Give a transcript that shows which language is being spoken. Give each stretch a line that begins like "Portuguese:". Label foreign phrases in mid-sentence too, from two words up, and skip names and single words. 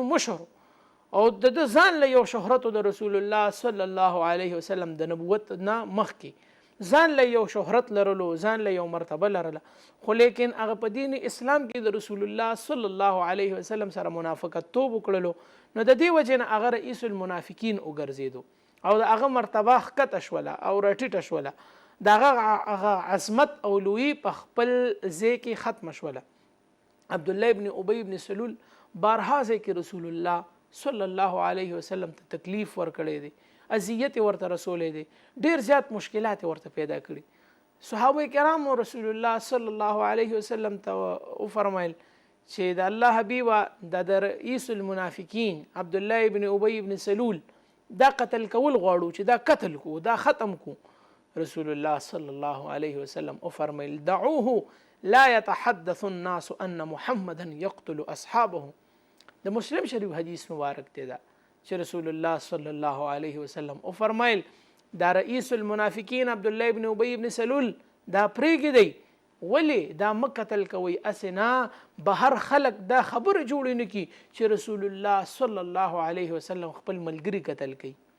Pashto: مشر او د ځان له یو شهرت د رسول الله
Arabic: صلی الله علیه وسلم
Pashto: د نبوت نه مخکې ځان له یو شهرت لرلو، ځان له یو مرتبه لرله، خو لیکن هغه په دین اسلام کې د رسول الله صلی الله علیه وسلم سره منافقت توب وکړلو، نو د دې وجې نه هغه
Arabic: رئیس المنافقین
Pashto: وګرځېدو او د هغه مرتبه ښکته شوله او راټیټه شوله، د هغه عظمت او لویي په خپل ځای کې ختمه شوله. عبدالله ابن ابی ابن سلول بارها ځای کې رسول الله
Arabic: صلی الله علیه وسلم
Pashto: ته تکلیف ورکړی دی، اذیت ورته رسولی دی، ډیر زیات مشکلات ورته پیدا کړي. صحابه کرامو رسول الله
Arabic: صلی الله علیه وسلم
Pashto: ته وفرمایل چې د الله حبیبه د
Arabic: رئیس المنافقین
Pashto: عبدالله ابن ابی ابن سلول دا قتل کول غواړو چې دا قتل کو، دا ختم کو.
Arabic: رسول الله صلی الله علیه وسلم وفرمایل دعوه لا يتحدث الناس ان محمدا يقتل اصحابه.
Pashto: د مسلم شریف حدیث مبارک دی دا چې رسول الله
Arabic: صلی الله علیه وسلم
Pashto: او فرمایل دا
Arabic: رئیس المنافقین
Pashto: عبدالله ابن ابی ابن سلول دا پرېږدئ، ولې دا مه قتل کوئ، اسې بهر خلک دا خبره جوړې نه کړي چې رسول الله
Arabic: صلی الله علیه وسلم
Pashto: خپل ملګري قتل کوي.